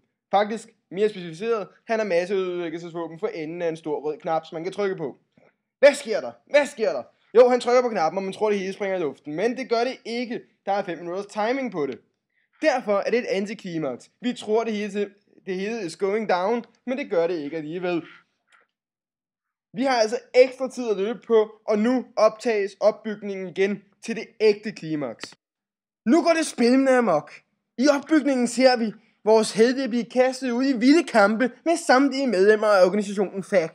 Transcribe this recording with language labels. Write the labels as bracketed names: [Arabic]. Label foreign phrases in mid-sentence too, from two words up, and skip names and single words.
[Danish] Faktisk mere specificeret, han har masseødelæggelsesvåben for enden af en stor rød knap, som man kan trykke på. Hvad sker der? Hvad sker der? Jo, han trykker på knappen, og man tror, det hele springer i luften. Men det gør det ikke. Der er 5 minutters timing på det. Derfor er det et antiklimaks. Vi tror, det hele [English] is going down, [Danish] men det gør det ikke alligevel. Vi har altså ekstra tid at løbe på, og nu optages opbygningen igen til det ægte klimaks. Nu går det spændende amok. I opbygningen ser vi vores helte blive kastet ud i vilde kampe med samtlige medlemmer af organisationen FAC.